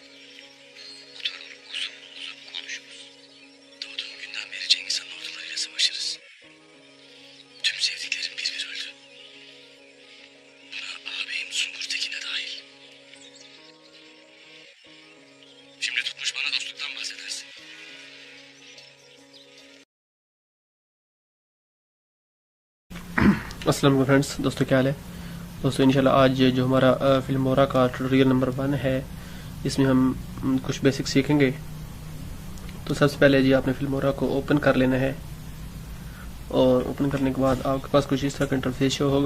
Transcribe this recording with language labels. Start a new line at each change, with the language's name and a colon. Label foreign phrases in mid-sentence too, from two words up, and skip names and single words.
Turkish: Oturur uzun uzun konuşuruz. Doğduğum günden beri Cengiz Han ordularıyla savaşırız. Tüm sevdiklerim bir bir öldü. Buna ağabeyim Sungur Tekin de dahil. Şimdi tutmuş bana dostluktan bahsedersin.
Arabic: السلام عليكم
Hindi: फ्रेंड्स, दोस्तों क्या हाल है। दोस्तों
Arabic: إن شاء الله
Hindi: आज जो हमारा फिल्मोरा का ट्यूटोरियल नंबर 1 है, इसमें हम कुछ बेसिक सीखेंगे। तो सबसे पहले जी आपने फिल्मोरा को ओपन कर लेना है और ओपन करने के बाद आपके पास कुछ इस तरह का इंटरफेस शो होगा।